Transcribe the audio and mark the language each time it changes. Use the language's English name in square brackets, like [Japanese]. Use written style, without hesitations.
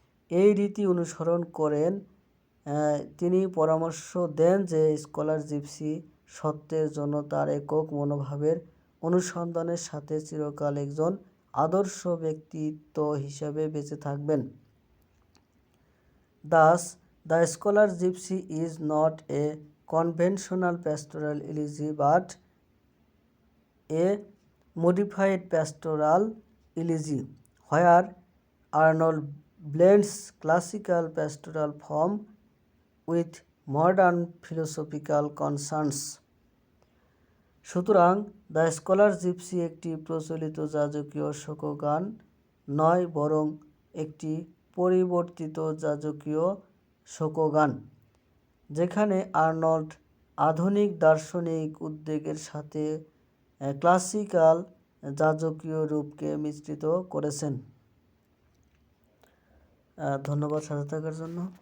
[Bangla] এই রীতি অনুসরণ করেন তিনি পরামর্শ দেন যে স্কলার জিপসি সত্যের জন্য তার একক মনোভাবের অনুসন্ধানের সাথে চিরকাল একজন আদর্শ ব্যক্তিত্ব হিসেবে বেঁচে থাকবেন। [English] Thus, the scholar gypsy is not a conventional pastoral elegy but a modified pastoral elegy, where Arnold blends classical pastoral form with modern philosophical concerns. [Bangla] সুতরাং দ্য স্কলার জিপসি একটি প্রচলিত যাজকীয় শোকগান নয়, বরং একটি পরিবর্তিত যাজকীয় শোকগান, যেখানে আর্নল্ড আধুনিক দার্শনিক উদ্বেগের সাথে ক্লাসিক্যাল যাজকীয় রূপকে মিশ্রিত করেছেন। ধন্যবাদ সাথে থাকার জন্য।